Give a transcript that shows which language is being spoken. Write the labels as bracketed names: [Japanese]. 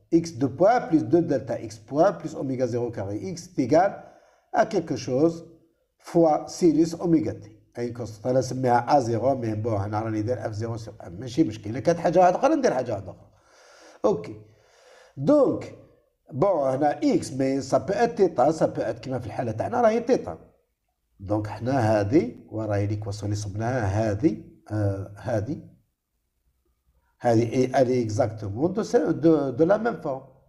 [French] X de poids plus 2 delta X poids plus oméga 0 carré X est égal à quelque chose fois sinus oméga T. [Arabic] أي constante أنا نسميها A0 mais bon أنا راني ندير F0 sur M ماشي مشكل. إلا كانت حاجة واحدة أخرى ندير حاجة واحدة أخرى. أوكي. [French] Donc bon هنا X mais ça peut être θ ça peut être كيما في الحالة تاعنا راهي θ. [Arabic] دونك حنا هذه وراهي ليكواسيون اللي صبناها هذه elle est exactement de la même forme.